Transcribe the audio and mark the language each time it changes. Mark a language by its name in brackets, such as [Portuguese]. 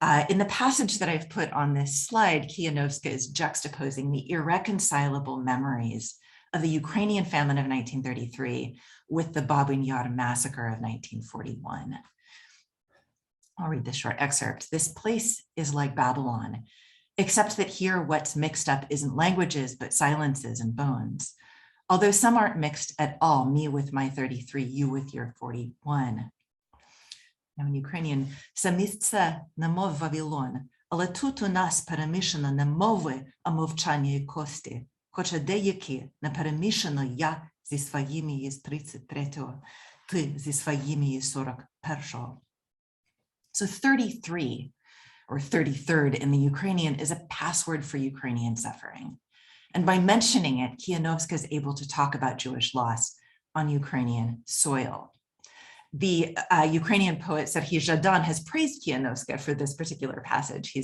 [English] In the passage that I've put on this slide, Kianovska is juxtaposing the irreconcilable memories of the Ukrainian famine of 1933 with the Babyn Yar massacre of 1941. I'll read this short excerpt. This place is like Babylon, except that here what's mixed up isn't languages, but silences and bones. Although some aren't mixed at all, me with my 33, you with your 41. Now in Ukrainian, [Ukrainian] Samistce nemov Вавилон, але тут у нас перемішано не мови, а мовчання і кості. Хоча деякі не перемішано я зі своїми з 33-го, ти зі своїми з 41-го. [English] So 33, or 33rd in the Ukrainian, is a password for Ukrainian suffering. And by mentioning it, Kianovska is able to talk about Jewish loss on Ukrainian soil. The Ukrainian poet Serhiy Zhadan has praised Kianovska for this particular passage.